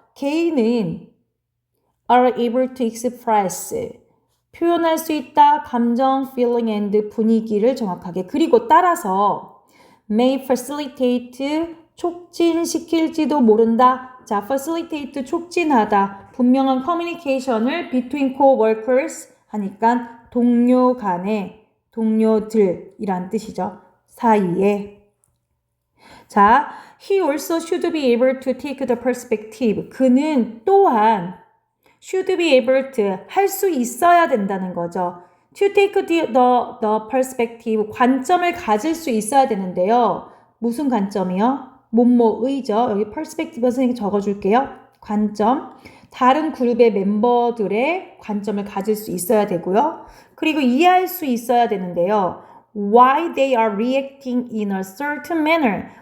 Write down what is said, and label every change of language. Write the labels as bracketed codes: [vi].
[en] 개인은 are able to express. [ko] 표현할 수 있다. 감정, feeling and 분위기를 정확하게. 그리고 따라서 [en] may facilitate. [ko] 촉진시킬지도 모른다. 자, facilitate 촉진하다. 분명한 커뮤니케이션을 [en] between co-workers [ko] 하니까 동료 간에 동료들이란 뜻이죠. 사이에. [en] 자, he also should be able to take the perspective. [ko] 그는 또한 [en] should be able to [ko] 할 수 있어야 된다는 거죠. [en] to take the perspective [ko] 관점을 가질 수 있어야 되는데요. 무슨 관점이요? 뭐뭐의죠. 여기 perspective 선생님이 적어줄게요. 관점. 다른 그룹의 멤버들의 관점을 가질 수 있어야 되고요. 그리고 이해할 수 있어야 되는데요. [en] Why they are reacting in a certain manner.